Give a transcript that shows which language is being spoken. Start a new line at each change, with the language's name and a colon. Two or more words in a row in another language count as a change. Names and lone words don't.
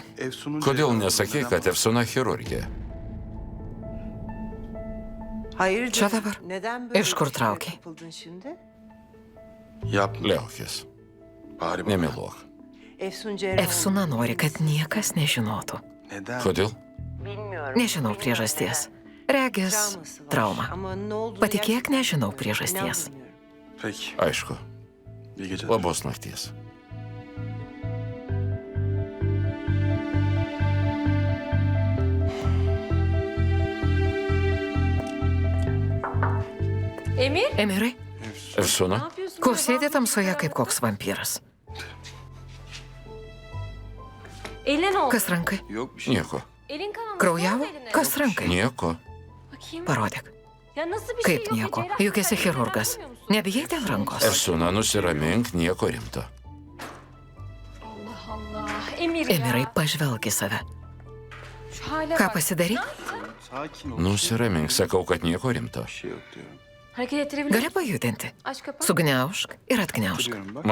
Turkish: Efsun'un
Lithuanian: Kodėl nesakei, kad Efsuna chirurgė?
Turkish: Hayırdır?
Lithuanian: Čia dabar.
Turkish: Neden böyle
Lithuanian: Iš kur
Turkish: bir şeye
Lithuanian: traukei?
Turkish: kapıldın şimdi? Yapma.
Lithuanian: Liaukis.
Turkish: Bari bana.
Lithuanian: Nemeluok.
Turkish: Efsun Cerrah.
Lithuanian: Efsuna nori, kad niekas nežinotų.
Turkish: Neden?
Lithuanian: Kodėl?
Turkish: Bilmiyorum.
Lithuanian: Nežinau priežasties. Regis,
Turkish: Travması var.
Lithuanian: trauma.
Turkish: Ama ne olduğunu
Lithuanian: Patikėk,
Turkish: gerçekten
Lithuanian: nežinau
Turkish: inan
Lithuanian: priežasties.
Turkish: Peki. bilmiyorum.
Lithuanian: Aišku.
Turkish: İyi geceler.
Lithuanian: Labos nakties.
Turkish: Emir,
Lithuanian: Emirai,
Turkish: ne
Lithuanian: Efsuna?
Turkish: yapıyorsun?
Lithuanian: ko sėdi tamsoje kaip koks vampyras?
Turkish: Eline ne oldu?
Lithuanian: Kas rankai?
Turkish: Yok bir şey.
Lithuanian: Nieko.
Turkish: Elin kanamış.
Lithuanian: Kraujavo?
Turkish: Ne oldu eline?
Lithuanian: Kas rankai? Nieko.
Turkish: Bakayım.
Lithuanian: Parodyk.
Turkish: Ya nasıl bir şey
Lithuanian: Kaip
Turkish: yok?
Lithuanian: nieko?
Turkish: Cerrah
Lithuanian: Juk esi
Turkish: sen
Lithuanian: chirurgas.
Turkish: yapamıyor musun?
Lithuanian: Nebijai dėl rankos. Efsuna, nusiramink, nieko rimto.
Turkish: Allah Allah. Emir ya.
Lithuanian: Emirai, pažvelk į save.
Turkish: Şu hale
Lithuanian: Ką
Turkish: bak.
Lithuanian: pasidarai?
Turkish: Sakin ol.
Lithuanian: Nusiramink, sakau, kad nieko rimto.
Turkish: Bir şey yok diyorum. Hareket ettirebilir
Lithuanian: Gali
Turkish: misin?
Lithuanian: pajudinti.
Turkish: Aç kapat.
Lithuanian: Sugniaužk ir atgniaužk.
Turkish: Duruyorum bak.